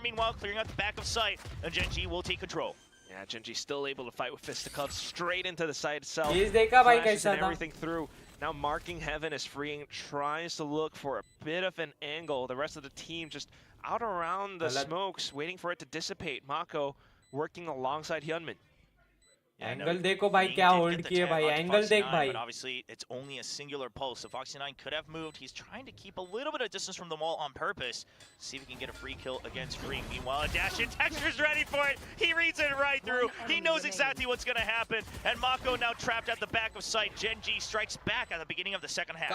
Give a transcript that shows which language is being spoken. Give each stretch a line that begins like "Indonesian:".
English: Meanwhile, clearing out the back of sight, and Gen.G will take control. Yeah, Gen.G still able to fight with fisticuffs straight into the side itself. Flashes and everything through. Now marking heaven is freeing, tries to look for a bit of an angle. The rest of the team just out around the smokes, waiting for it to dissipate. Mako working alongside Hyunmin.
Hindi: Angle देखो भाई क्या hold किए भाई angle देख भाई
English: but obviously it's only a singular pulse, so Foxy9 could have moved. He's trying to keep a little bit of distance from the wall on purpose. See if he can get a free kill against Green. Meanwhile, a dash in. Texture's ready for it. He reads it right through. He knows exactly what's going to happen. And Mako now trapped at the back of sight. Gen.G strikes back at the beginning of the second half.